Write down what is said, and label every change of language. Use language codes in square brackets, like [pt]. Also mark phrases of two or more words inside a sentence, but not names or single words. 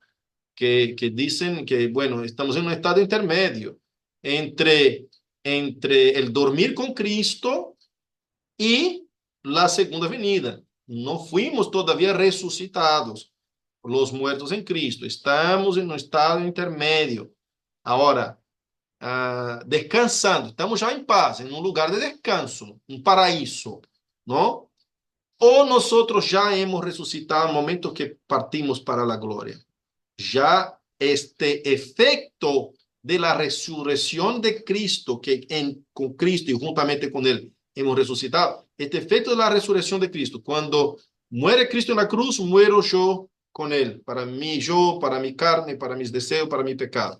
[es] Que dicen que, bueno, estamos en un estado intermedio entre el dormir con Cristo y la segunda venida. No fuimos todavía resucitados, los muertos en Cristo. Estamos en un estado intermedio. Ahora, descansando, estamos [pt] já em paz, em um lugar de descanso, um paraíso, não? Ou nós já [es] hemos resucitado [pt] no momento que partimos para a glória. [es] Já este efecto de la resurrección de Cristo, que con Cristo y juntamente con Él hemos resucitado, este efecto de la resurrección de Cristo, cuando muere Cristo en la cruz, muero yo con Él, para mí yo, para mi carne, para mis deseos, para mi pecado.